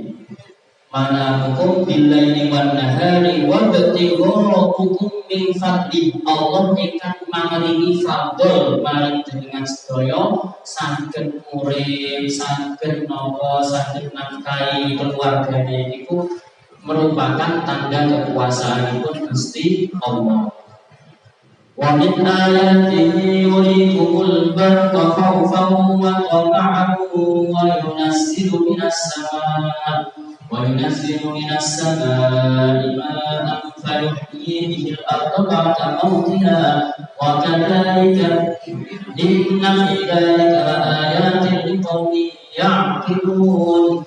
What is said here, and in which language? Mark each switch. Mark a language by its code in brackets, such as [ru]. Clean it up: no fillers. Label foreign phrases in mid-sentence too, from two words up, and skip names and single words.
[ar] منامكم بالليل والنهار وابتغاؤكم من فضله. [jv] Allah ingkang maringi fadl maring jenengan sedaya saged urip, saged napa, saged nafkahi keluargane niku merupakan tanda kekuasaanipun Gusti Allah. [ar] ومن آياته يريكم البرق خوفا وطمعا وينزل من السماء ماء فيحيي به الأرض بعد موتها وكذلك إن في ذلك لآيات لقوم يعقلون.